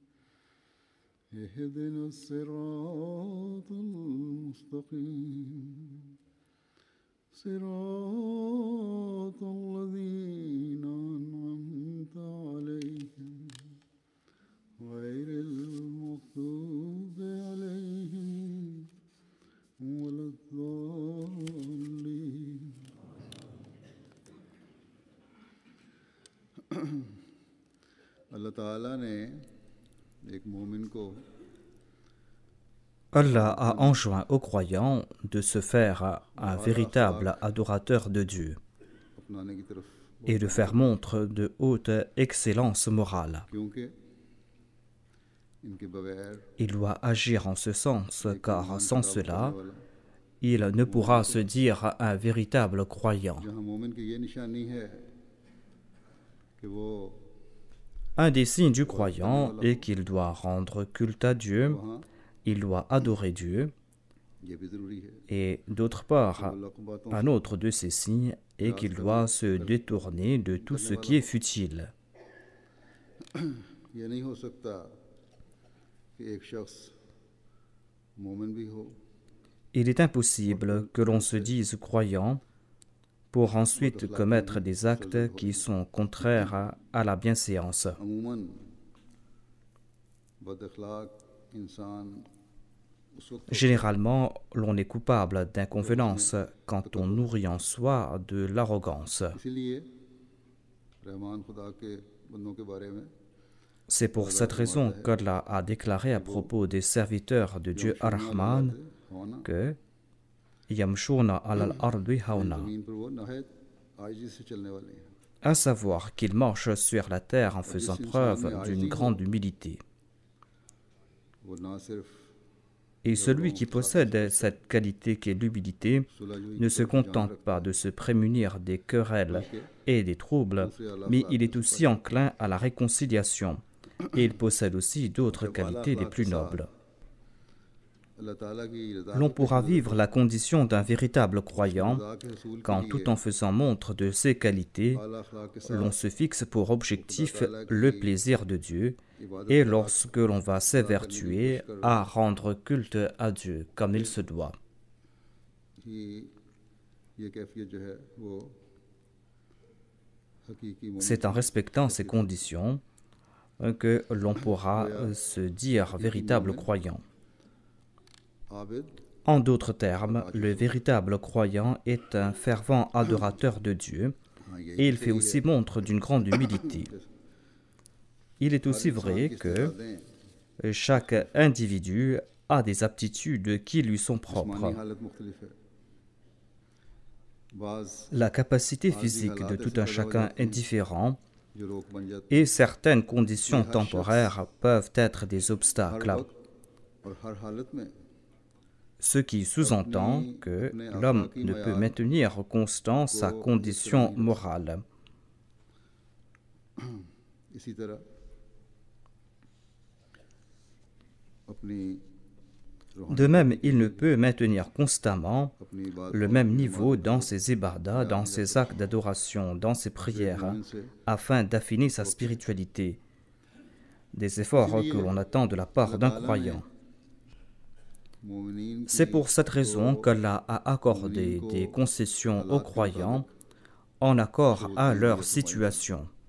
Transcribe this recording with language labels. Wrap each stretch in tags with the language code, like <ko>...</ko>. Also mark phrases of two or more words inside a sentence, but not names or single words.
<ar>اهدنا الصراط المستقيم صراط الذين أنعمت عليهم غير المغضوب عليهم ولا الضالين.</ar> <ur>اللہ تعالیٰ نے ایک مومن کو</ur> <fr>Allah a enjoint aux croyants de se faire un véritable adorateur de Dieu</fr> <ur>اپنانے کی طرف</ur> <fr>et de faire montre de haute excellence morale.</fr> <ur>کیونکہ ان کے بغیر</ur> <fr>Il doit agir en ce sens car sans cela, il ne pourra se dire un véritable croyant.</fr> <ur>جہاں مومن کی یہ نشانی ہے کہ وہ</ur> <fr>Un des signes du croyant est qu'il doit rendre culte à Dieu,</fr> <ur>وہاں</ur> <fr>il doit adorer Dieu,</fr> <ur>یہ بھی ضروری ہے.</ur> <fr>et d'autre part,</fr> <ur>اللہ کو باتوں</ur> <fr>un autre de ces signes est qu'il doit se détourner de tout ce qui est futile.</fr> <ur>یہ نہیں ہو سکتا کہ ایک شخص مومن بھی ہو</ur> <fr>Il est impossible que l'on se dise croyant pour ensuite commettre des actes qui sont contraires à la bienséance.</fr> <ur>عموماً بد اخلاق انسان اس وقت</ur> <fr>Généralement, l'on est coupable d'inconvenance quand on nourrit en soi de l'arrogance.</fr> <ur>اسی لیے رحمان خدا کے بندوں کے بارے میں</ur> <fr>C'est pour cette raison qu'Allah a déclaré à propos des serviteurs de Dieu Ar-Rahman</fr> <ur>ہونا</ur> <fr>que</fr> <ar>يمشون على الأرض هونا,</ar> <ur>زمین پر وہ نہایت عاجزی سے چلنے والے ہیں.</ur> <fr>à savoir qu'ils marchent sur la terre en faisant preuve d'une grande humilité.</fr> <ur>وہ نہ صرف</ur> <fr>Et celui qui possède cette qualité qu'est l'humilité ne se contente pas de se prémunir des querelles et des troubles, mais il est aussi enclin à la réconciliation. Et il possède aussi d'autres qualités les plus nobles.</fr> <ur>اللہ تعالیٰ کی رضا</ur> <fr>L'on pourra vivre la condition d'un véritable croyant</fr> <ur>کے حصول</ur> <fr>quand, tout en faisant montre de ses qualités,</fr> <ur>اعلیٰ اخلاق کے</ur> <fr>l'on se fixe pour objectif le plaisir de Dieu, et lorsque l'on va s'évertuer à rendre culte à Dieu comme il se doit.</fr> <ur>ہی یہ کیفیت جو ہے وہ حقیقی مومن</ur> <fr>C'est en respectant ces conditions que l'on pourra se dire véritable croyant.</fr> <ur>عابد</ur> <fr>En d'autres termes, le véritable croyant est un fervent adorateur de Dieu et il fait aussi montre d'une grande humilité. Il est aussi vrai que chaque individu a des aptitudes qui lui sont propres.</fr> <ur>جسمانی حالت مختلف ہے. بعض</ur> <fr>La capacité physique de tout un chacun est différente</fr> <ur>جو روک بن جاتے</ur> <fr>et certaines conditions temporaires peuvent être des obstacles,</fr> <ur>ہیں اور ہر حالت میں</ur> <fr>ce qui sous-entend que l'homme ne peut maintenir constant sa condition morale.</fr> <ur>اسی طرح اپنی</ur> <fr>De même, il ne peut maintenir constamment</fr> <ur>اپنی بات</ur> <fr>le même niveau dans ses ibadas, dans ses actes d'adoration, dans ses prières, afin d'affiner sa spiritualité. des efforts que l'on attend de la part d'un croyant. C'est pour cette raison qu'Allah a accordé des concessions aux croyants en accord à leur situation.</fr>